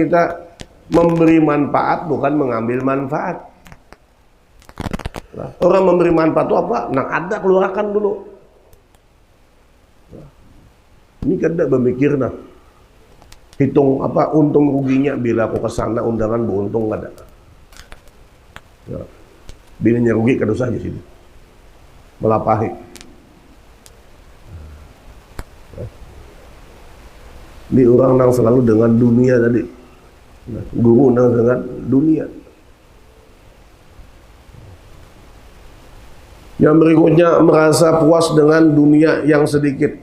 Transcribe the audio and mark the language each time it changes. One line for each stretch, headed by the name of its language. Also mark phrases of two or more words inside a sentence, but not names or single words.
Indonesian: Kita memberi manfaat bukan mengambil manfaat. Nah, orang memberi manfaat itu apa? Nah, ada keluarkan dulu.
Banjar: Nah, ini kada berpikir nah.
Indonesian: Hitung apa untung ruginya bila aku kesana undangan beruntung nggak ada. Ya.
Banjar: Bilanya rugi kada usah di sini. Melapahi. Ya.
Indonesian: Ini orang nang selalu dengan dunia tadi. Nah, guru nang dengan dunia. Yang berikutnya merasa puas dengan dunia yang sedikit.